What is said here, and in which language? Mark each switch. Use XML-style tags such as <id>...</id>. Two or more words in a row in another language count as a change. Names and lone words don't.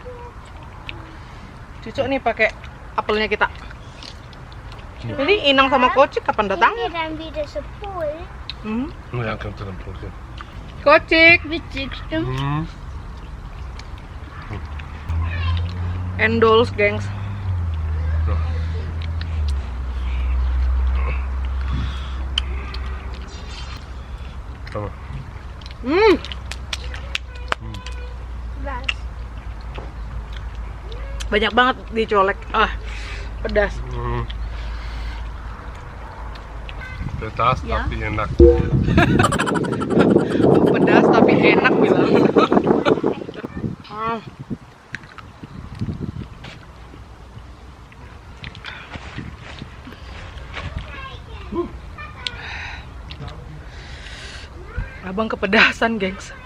<id>Cocok nih pakai apelnya kita. Jadi Inang sama Kocik kapan datang?</id> <de>Wenn wir dann wieder so Pool. Ja, kommt zu dem Punkt.</de> <id>Kocik,</id> <de>Witzig, stimmt.</de> <id>endorse gengs.</id> <de>Komm mal. Was?</de> <id>Banyak banget dicolek. Pedas. Pedas,</id> <de>Ja.</de> <id>tapi enak. Pedas tapi enak bilang. Abang kepedasan, gengs.</id>